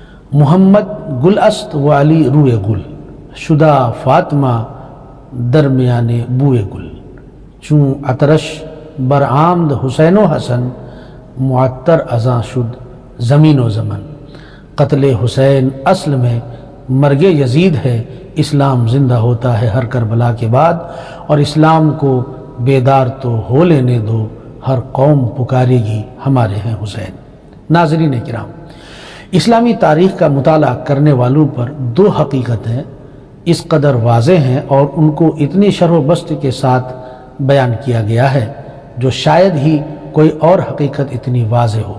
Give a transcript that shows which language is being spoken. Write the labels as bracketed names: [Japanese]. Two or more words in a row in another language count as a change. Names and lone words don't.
[Persian] محمد گل است و علی روئے گل، شدہ فاطمہ درمیان بوئے گل، چون عطرش برآمد حسین و حسن، معطر ازاں شد زمین و زمن۔ [Urdu] قتل حسین اصل میں مرگ یزید ہے، اسلام زندہ ہوتا ہے ہر کربلا کے بعد، اور اسلام کو بیدار تو ہو لینے دو، ہر قوم پکارے گی ہمارے ہیں حسین۔ ناظرین کرام، اسلامی تاریخ کا مطالعہ کرنے والوں پر دو حقیقتیں اس قدر واضح ہیں اور ان کو اتنی شرح و بسط کے ساتھ بیان کیا گیا ہے جو شاید ہی کوئی اور حقیقت اتنی واضح ہو۔